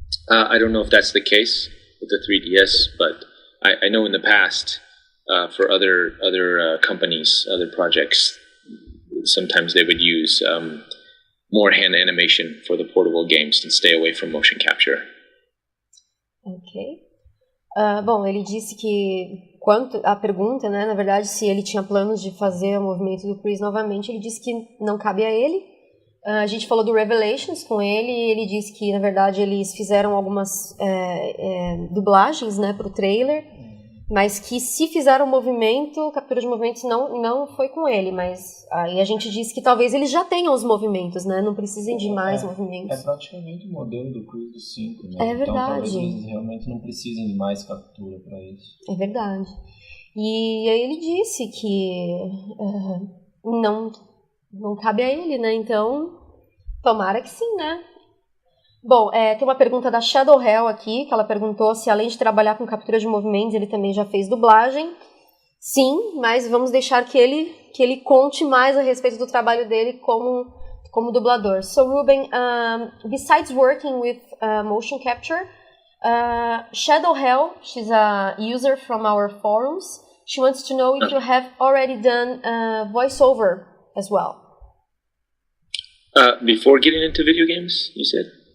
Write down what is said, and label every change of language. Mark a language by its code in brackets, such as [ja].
[en] I don't know if that's the case with the 3DS, but I know in the past for other companies, other projects, sometimes they would use more hand animation for the portable games and stay away from motion capture. Ok. [pt] Bom, ele disse que quanto a pergunta, né, na verdade, se ele tinha planos de fazer o movimento do Chris novamente, ele disse que não cabe a ele. A gente falou do Revelations com ele e ele disse que, na verdade, eles fizeram algumas dublagens, né, pro trailer, mas que se fizeram movimento, captura de movimentos não foi com ele, mas aí a gente disse que talvez eles já tenham os movimentos, né, não precisem de mais movimentos. É praticamente o modelo do Chris do 5, né? É verdade. Então talvez eles realmente não precisem de mais captura para isso. É verdade. E aí ele disse que não cabe a ele, né, então tomara que sim, né. Bom, tem uma pergunta da Shadow Hell aqui, que ela perguntou se além de trabalhar com captura de movimentos, ele também já fez dublagem. Sim, mas vamos deixar que ele conte mais a respeito do trabalho dele como dublador. [en] So, Reuben, besides working with motion capture, Shadow Hell, she's a user from our forums. She wants to know if you have already done voiceover as well. Before getting into video games, you said?